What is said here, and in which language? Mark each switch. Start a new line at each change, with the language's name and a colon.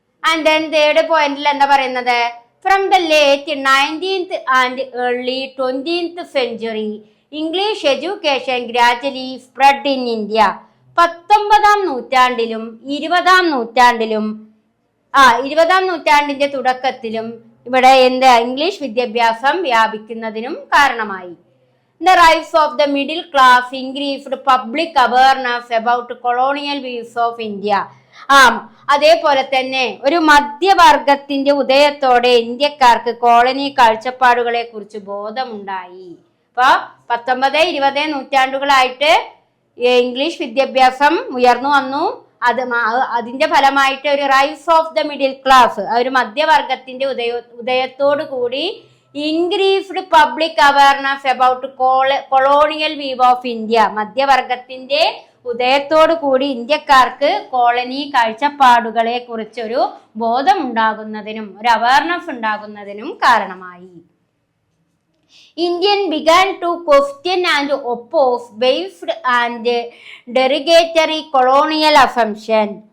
English: and then third പോയിന്റിൽ
Malayalam: എന്താ പറയുന്നത്?
English: From the late 19th and early 20th century English education gradually spread in India.
Malayalam: 19ാം നൂറ്റാണ്ടിലും 20ാം നൂറ്റാണ്ടിന്റെ തുടക്കത്തിലും ഇവിടെ ഇംഗ്ലീഷ് വിദ്യാഭ്യാസം വ്യാപിക്കുന്നതിനും കാരണമായി.
English: The rise of the middle class increased public awareness about colonial views of India.
Malayalam: അതേപോലെ തന്നെ ഒരു മധ്യവർഗത്തിന്റെ ഉദയത്തോടെ ഇന്ത്യക്കാർക്ക് കോളനി കാഴ്ചപ്പാടുകളെ കുറിച്ച് ബോധമുണ്ടായി. അപ്പൊ 19-20 നൂറ്റാണ്ടുകളായിട്ട് ഇംഗ്ലീഷ് വിദ്യാഭ്യാസം ഉയർന്നു വന്നു. അതിന്റെ ഫലമായിട്ട് ഒരു
English: rise of the middle class,
Malayalam: ഒരു മധ്യവർഗത്തിന്റെ ഉദയത്തോടു കൂടി
English: Increased public awareness about colonial view of India.
Malayalam: മധ്യവർഗത്തിന്റെ ഉദയത്തോടു കൂടി ഇന്ത്യക്കാർക്ക് കോളനി കാഴ്ചപ്പാടുകളെ കുറിച്ചൊരു ബോധം ഉണ്ടാകുന്നതിനും ഒരു അവയർനെസ് ഉണ്ടാകുന്നതിനും കാരണമായി.
English: Indian began to question and oppose based and derogatory colonial assumption.